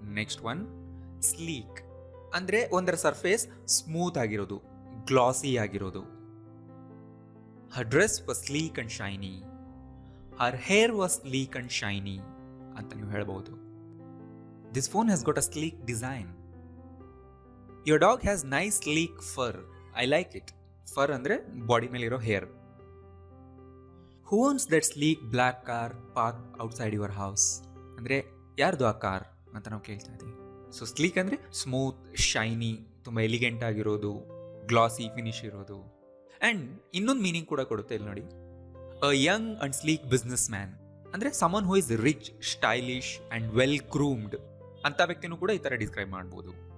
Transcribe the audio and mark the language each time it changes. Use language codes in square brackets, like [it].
[kn] Next one, sleek. ಅಂದರೆ ಒಂದರ surface smooth ಆಗಿರೋದು, ಗ್ಲಾಸಿ ಆಗಿರೋದು. [en] Her dress was sleek and shiny. Her hair was sleek and shiny [kn] ಅಂತ ನೀವು ಹೇಳ್ಬೋದು. [en] This phone has got a sleek design. Your dog has nice sleek fur. I like it. [kn] Fur ಅಂದರೆ body ಮೇಲಿರೋ hair. [en] Who owns that sleek black car parked outside your house? [kn] ಅಂದರೆ ಯಾರ್ದು ಆ car ಅಂತ ನಾವು ಕೇಳ್ತಾ ಇದ್ದೀವಿ. ಸೊ ಸ್ಲೀಕ್ ಅಂದರೆ ಸ್ಮೂತ್, ಶೈನಿ, ತುಂಬ ಎಲಿಗೆಂಟ್ ಆಗಿರೋದು, ಗ್ಲಾಸಿ ಫಿನಿಶ್ ಇರೋದು. [en] and [kn] ಇನ್ನೊಂದು ಮೀನಿಂಗ್ ಕೂಡ ಕೊಡುತ್ತೆ ಇಲ್ಲಿ ನೋಡಿ. [en] a young and sleek business man ಅಂದರೆ someone who is rich, stylish and well groomed [kn] ಅಂತ ವ್ಯಕ್ತಿನೂ ಕೂಡ ಈ ಥರ ಡಿಸ್ಕ್ರೈಬ್ ಮಾಡ್ಬೋದು.